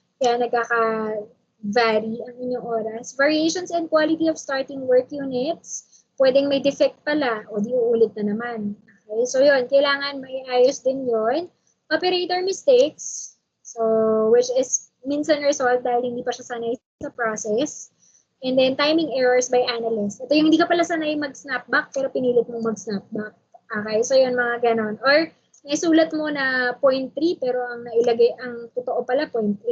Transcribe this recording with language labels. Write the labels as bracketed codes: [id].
[tl] Kaya nagkaka-vary ang inyong oras. [en] Variations and quality of starting work units. [tl] Pwedeng may defect pala o di uulit na naman. Okay, so yun, kailangan may ayos din yun. [en] Operator mistakes, so which is minsan resolved [tl] dahil hindi pa siya sanay sa [en] process. And then timing errors by analyst. [tl] Ito yung hindi ka pala sanay mag-snapback pero pinilit mong mag-snapback. Okay, so yun mga ganon. Or naisulat mo na 0.3 pero ang nailagay, ang totoo pala 0.8.